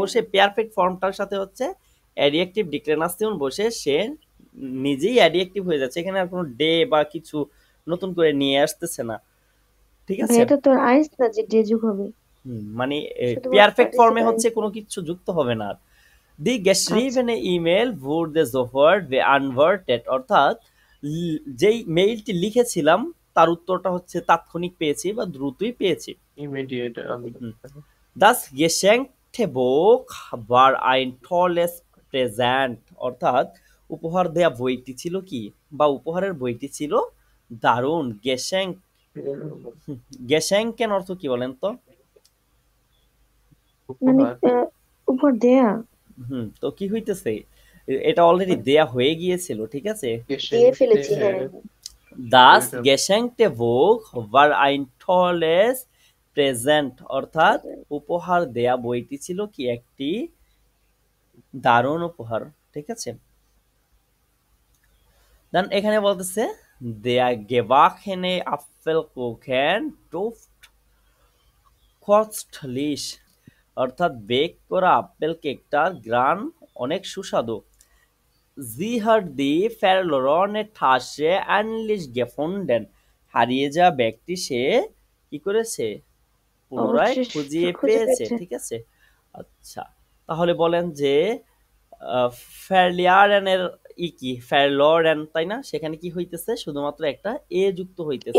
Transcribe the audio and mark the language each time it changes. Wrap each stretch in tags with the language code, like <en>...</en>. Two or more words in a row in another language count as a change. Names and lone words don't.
<bn>বসে পারফেক্ট ফর্মটার সাথে হচ্ছে</bn> <de>Adjektiv Deklination</de> <bn>বসে সে নিজেই অ্যাডিয়েক্টিভ হয়ে যাচ্ছে, এখানে আর কোনো ডে বা কিছু নতুন করে নিয়ে আসতেছে না, ঠিক ভাই আছে? এটা তো আর আইস না যে ডে যুগ হবে, মানে শুধুমাত্র পারফেক্ট ফর্মে পার্টিসিপেন্ট। হচ্ছে কোনো কিছু যুক্ত হবে না আর। দি আচ্ছা</bn> <de>geschriebene ইমেল wurde sofort beantwortet,</de> <bn>অর্থাৎ যেই মেইলটি লিখেছিলাম তার উত্তরটা হচ্ছে তাৎক্ষণিক পেয়েছি বা দ্রুতই পেয়েছি। ইমিডিয়েট</bn> <de>হুম। Das geschenkte Buch war ein tolles Präsent,</de> <bn>অর্থাৎ উপহার দেয়া বইটি ছিল কি বা উপহারের বইটি ছিল দারুণ। গেশেঙ্কেন অর্থ কি বলেন তো? মানে উপহার উপহার দেয়া, তো কি হইতেছে, এটা অলরেডি দেয়া হয়ে গিয়েছিল, ঠিক আছে। দিয়ে ফেলেছি, হ্যাঁ।</bn> <de>Das geschenkte Buch war ein tolles Präsent,</de> <bn>অর্থাৎ উপহার দেয়া বইটি ছিল কি একটি দারুণ উপহার, ঠিক আছে। দেন এখানে বলতেছে</bn> <de>der gebackene Apfelkuchen duft köstlich,</de> <bn>অর্থাৎ বেক করা আপেল কেকটার গ্রান অনেক সুস্বাদু।</bn> <de>Sie hat die verlorene Tasche endlich gefunden,</de> <bn>হারিয়ে যাওয়া ব্যাগটি সে কি করেছে, পুনরায় অবশ্যই খুঁজে খুঁজে পেয়েছে, পেয়েছে। ঠিক আছে। আচ্ছা, তাহলে বলেন যে ফেরলিয়ারেনের কি ফেরলরেন, তাই না, সেখানে কি হইতেছে, শুধুমাত্র একটা এ যুক্ত হইতেছে,</bn>